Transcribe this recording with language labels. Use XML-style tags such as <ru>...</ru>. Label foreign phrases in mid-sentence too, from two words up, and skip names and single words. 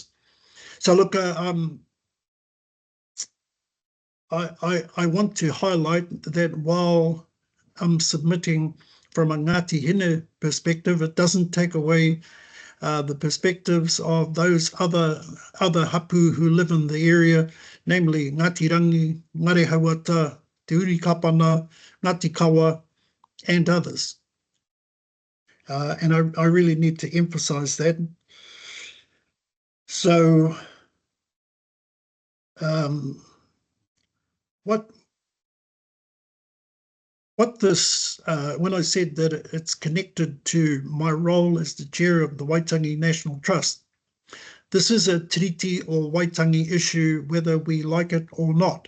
<en>So look, I want to highlight that while I'm submitting from a Ngāti Hine perspective, it doesn't take away the perspectives of those other hapu who live in the area, namely Ngāti Rangi, Ngare Hauata, Te Uri Kapana, Ngāti Kawa, and others. And I really need to emphasize that. So what this, when I said that it's connected to my role as the chair of the Waitangi National Trust, this is a tiriti or Waitangi issue, whether we like it or not.</en>